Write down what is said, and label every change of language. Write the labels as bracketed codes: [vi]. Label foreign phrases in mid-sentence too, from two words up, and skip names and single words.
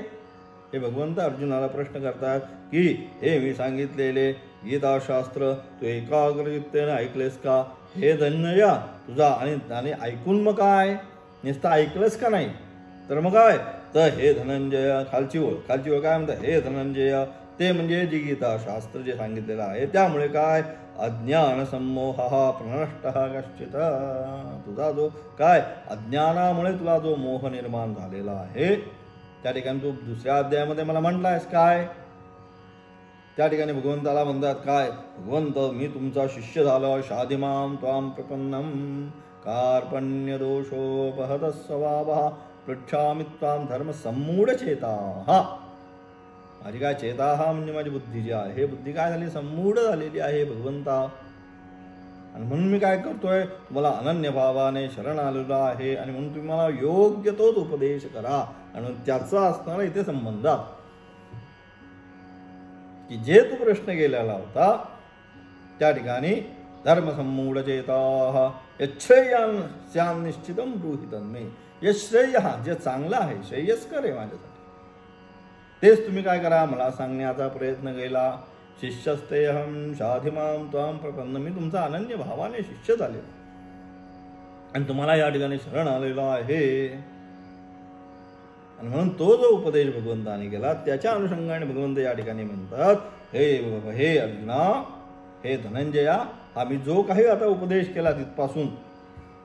[mr] हे भगवंत अर्जुनाला प्रश्न करतात की हे मी सांगितलेले गीताशास्त्र तू एकाग्र चित्ताने ऐकलेस का. हे धनंजया तुझा आणि ऐकून मग काय, नुसतं ऐकलंस का नाही, तर मग काय, तर हे धनंजय, खालची ओळ काय म्हणतात, हे धनंजय ते म्हणजे जी गीताशास्त्र जे सांगितलेलं आहे त्यामुळे काय, [sa] अज्ञान सम्मोह प्रनष्ट कश्चित, [mr] तुझा जो काय अज्ञानामुळे तुला जो मोह निर्माण झालेला आहे, त्या ठिकाणी तू दुसऱ्या अध्यायामध्ये मला म्हटलायस काय, त्या ठिकाणी भगवंताला म्हणतात काय, भगवंत मी तुमचा शिष्य झालो, [sa] शाधिमाम त्वाम प्रपन्नम कार्पण्य दोषोपहत स्वभावः पृच्छामि त्वाम धर्म सम्मूढ चेता. [mr] हा माझी काय चेता, हा म्हणजे माझी बुद्धी जी आहे, बुद्धी काय झाली, सम्मूढ झालेली आहे भगवंता. आणि म्हणून मी काय करतोय, तुम्हाला अनन्य भावाने शरण आलेलो आहे आणि म्हणून तुम्ही मला योग्य तोच उपदेश करा. आणि त्याचा असणारा इथे संबंधात की जे तू प्रश्न केलेला होता त्या ठिकाणी [sa] धर्म सम्मूढ चेता यच्छ्रेयान निश्चितम ब्रूहितं मे. [mr] यश्रेय हा जे चांगलं आहे, श्रेयस्कर आहे माझ्यासाठी, तेच तुम्ही काय करा, मला सांगण्याचा प्रयत्न केला. [sa] शिष्यस्तेहम शाधिमाम त्वाम प्रपन्न, [mr] मी तुमचा अनन्य भावाने शिष्य झाले आणि तुम्हाला या ठिकाणी शरण आलेलो आहे. आणि म्हणून तो जो उपदेश भगवंताने केला त्याच्या अनुषंगाने भगवंत या ठिकाणी म्हणतात, हे अर्जुना, हे धनंजया, आम्ही जो काही आता उपदेश केला तिथपासून